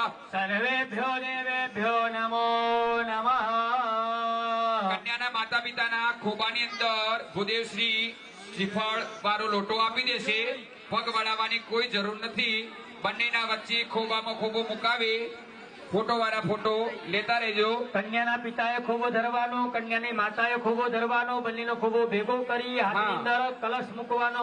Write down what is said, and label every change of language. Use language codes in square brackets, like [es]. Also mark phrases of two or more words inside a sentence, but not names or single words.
[sa] सर्वेभ्यो देवेभ्यो नमो नमः [gu] કન્યાના માતા પિતાના ખોબાની અંદર ભૂદેવ શ્રી श्रीफળ વાળો લોટો આપી દેશે પગ વળાવવાની કોઈ જરૂર નથી બંનેના વચ્ચે ખોબામાં ખોબો મુકાવી ફોટો વાળા ફોટો લેતા રહેજો કન્યાના પિતાએ ખોબો ધરવાનો કન્યાની માતાએ ખોબો ધરવાનો બંનેનો ખોબો ભેગો કરી હાથની અંદર કલશ મૂકવાનો